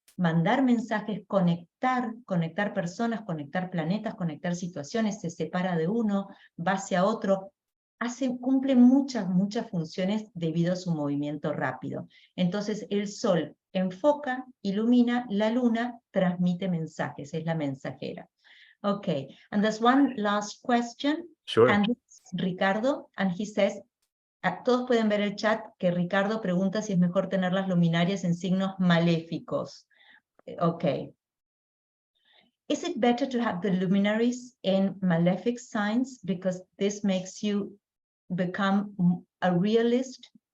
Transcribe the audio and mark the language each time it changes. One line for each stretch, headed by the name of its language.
Spanish: mandar mensajes, conectar personas, conectar planetas, conectar situaciones, se separa de uno, va hacia otro, cumple muchas funciones debido a su movimiento rápido. Entonces el Sol enfoca, ilumina, la Luna transmite mensajes, es la mensajera.
English: Okay, and there's one last question, Sure. and this is Ricardo, and he says,
Spanish: todos pueden ver el chat que Ricardo pregunta si es mejor tener las luminarias en signos maléficos.
English: Okay. Is it better to have the luminaries in malefic signs because this makes you become a realist?